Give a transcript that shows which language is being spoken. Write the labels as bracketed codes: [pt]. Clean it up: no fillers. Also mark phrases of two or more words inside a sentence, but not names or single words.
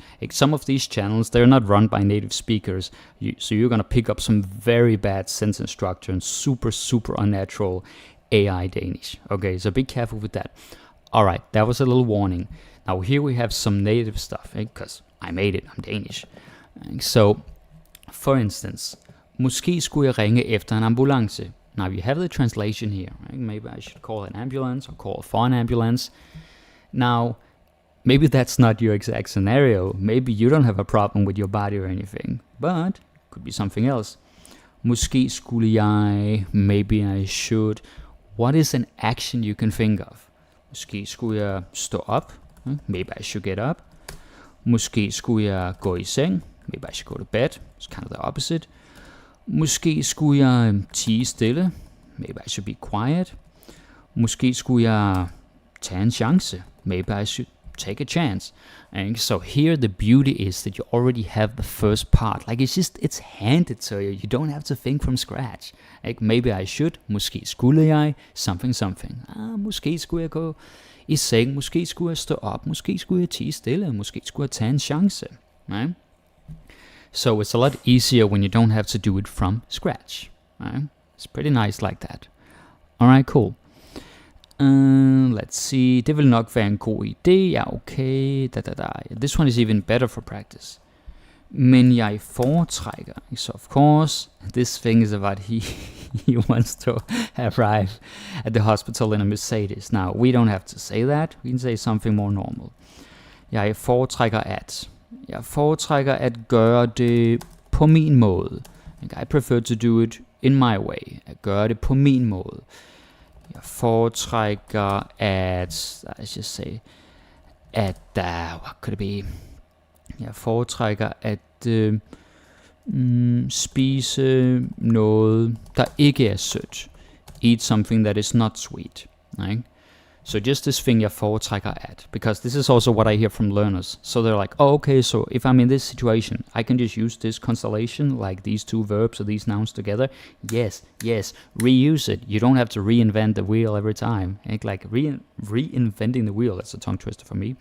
[en] Like some of these channels, they're not run by native speakers, so you're gonna pick up some very bad sentence structure and super unnatural AI Danish. Okay, so be careful with that. All right, that was a little warning. Now here we have some native stuff, because I made it, I'm Danish. So, for instance, [da] måske skulle jeg ringe efter en ambulance. [en] Now you have the translation here, right? Maybe I should call an ambulance or call for an ambulance. Now, maybe that's not your exact scenario. Maybe you don't have a problem with your body or anything, but it could be something else. [da] Måske skulle jeg, [en] maybe I should. What is an action you can think of? [da] Måske skulle jeg stå op. [en] Maybe I should get up. [da] Måske skulle jeg gå i seng. [en] Maybe I should go to bed. It's kind of the opposite. [da] Måske skulle jeg tie stille. [en] Maybe I should be quiet. [da] Måske skulle jeg tage en chance. [en] Maybe I should take a chance. And so here the beauty is that you already have the first part. Like it's handed to you. You don't have to think from scratch. Like maybe I should. [da] Måske skulle jeg. Something. Måske skulle jeg gå i seng. Måske skulle jeg stå op. Måske skulle jeg tie stille. Måske skulle jeg tage en chance. [en] Right? So it's a lot easier when you don't have to do it from scratch. Right? It's pretty nice like that. Alright, cool. Let's see. [da] Det vil nok være en god idé. Ja, okay. [en] This one is even better for practice. [da] Men jeg foretrækker. [en] So of course, this thing is about he wants to arrive at the hospital in a Mercedes. Now, we don't have to say that. We can say something more normal. [da] Jeg foretrækker at. Jeg foretrækker at gøre det på min måde. [en] I prefer to do it in my way. [da] At gøre det på min måde. Jeg foretrækker at, [en] let's just say, at, what could it be? [da] Jeg foretrækker at spise noget, der ikke er sødt. [en] Eat something that is not sweet. Right? So just this thing [da] jeg foretrækker at, [en] because this is also what I hear from learners. So they're like, oh, okay, so if I'm in this situation, I can just use this constellation, like these two verbs or these nouns together. Yes, reuse it. You don't have to reinvent the wheel every time. Like reinventing the wheel, that's a tongue twister for me.